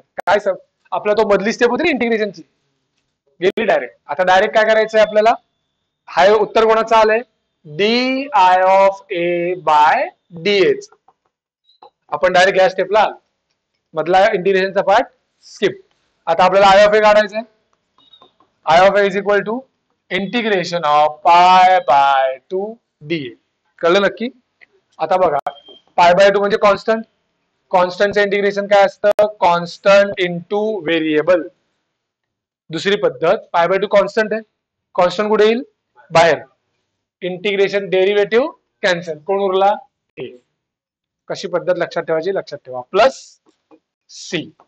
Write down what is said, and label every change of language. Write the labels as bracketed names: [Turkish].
[Marathi] काय सब आपला तो मधली स्टेप होती ना इंटिग्रेशनची, गेली डायरेक्ट. आता डायरेक्ट काय करायचंय आपल्याला, हा उत्तर कोणाचं आलंय, D I of A bye D H. आपण डायरेक्ट या स्टेपला आलो, मधला इंटिग्रेशनचा पार्ट स्किप. आता आपल्याला आय ऑफ ए काढायचंय. [English] I of A is equal to integration of pi by 2 D A. [Marathi] कळलं नक्की. आता बघा, पाय बाय 2 म्हणजे कॉन्स्टंट. कॉन्स्टंटचं इंटिग्रेशन काय असतं, कॉन्स्टंट इंटू व्हेरिएबल. दुसरी पद्धत, पाय बाय 2 कॉन्स्टंट आहे, कॉन्स्टंट कुठे येईल, बाहेर. इंटिग्रेशन डेरिव्हेटिव्ह कॅन्सल, कोण उरला, ए. कशी पद्धत लक्षात ठेवायची, लक्षात ठेवा. Plus C.